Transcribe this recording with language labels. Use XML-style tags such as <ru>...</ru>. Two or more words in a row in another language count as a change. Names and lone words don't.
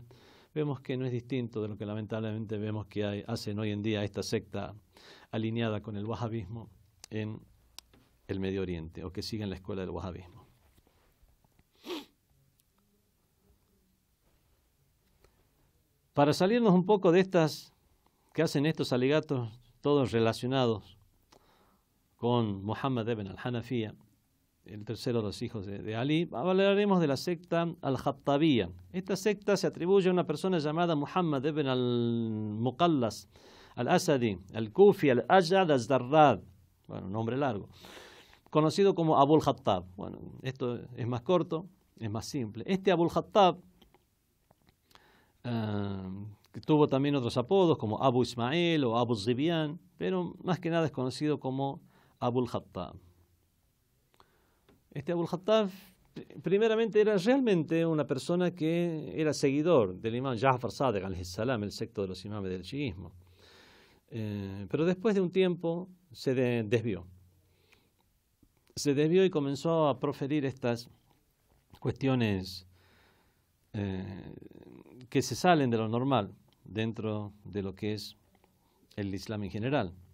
<es>Vemos que no es distinto de lo que lamentablemente vemos que hacen hoy en día esta secta alineada con el wahabismo en el Medio Oriente, o que siguen la escuela del wahabismo. Para salirnos un poco de estas que hacen estos alegatos, todos relacionados con Muhammad ibn al-Hanafiya, el tercero de los hijos de Ali, hablaremos de la secta al-Khattabiyya. Esta secta se atribuye a una persona llamada Muhammad ibn al-Muqallas al-Asadi, al-Kufi, al-Ajad, al-Zarrad, bueno, nombre largo, conocido como Abu al-Khattab. Bueno, esto es más corto, es más simple. Este Abu al-Khattab que tuvo también otros apodos como Abu Ismail o Abu Zibyan, pero más que nada es conocido como Abu al-Khattab. Este Abu al-Khattab primeramente era realmente una persona que era seguidor del imam Ja'far Sadiq</es> <ar>عليه السلام,</ar> <es>el secto de los imames del chiismo. Pero después de un tiempo se desvió. Se desvió y comenzó a proferir estas cuestiones que se salen de lo normal dentro de lo que es el Islam en general.</es>